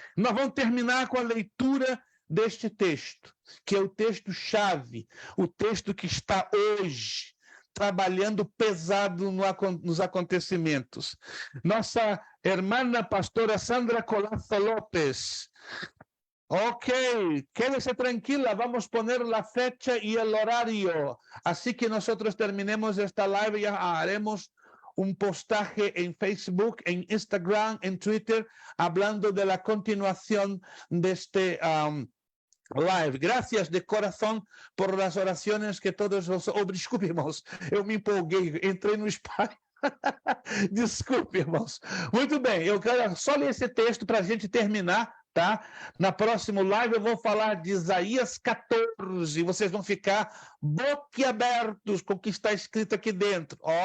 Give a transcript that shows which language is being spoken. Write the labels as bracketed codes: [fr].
[pt] Nós vamos terminar com a leitura deste texto, que é o texto-chave, o texto que está hoje trabalhando pesado nos acontecimentos. Nossa irmã pastora Sandra Colasso López. [es] Ok, quédese tranquila, vamos poner la fecha y el horario. Así que nosotros terminemos esta live, ya haremos un postaje en Facebook, en Instagram, en Twitter, hablando de la continuación de este live. Gracias de corazón por las oraciones que todos os... [pt] desculpe, irmãos, eu me empolguei, entrei no espalho. Desculpe, irmãos. Muito bem, eu quero só ler esse texto para a gente terminar, tá? Na próxima live eu vou falar de Isaías 14, vocês vão ficar boquiabertos com o que está escrito aqui dentro.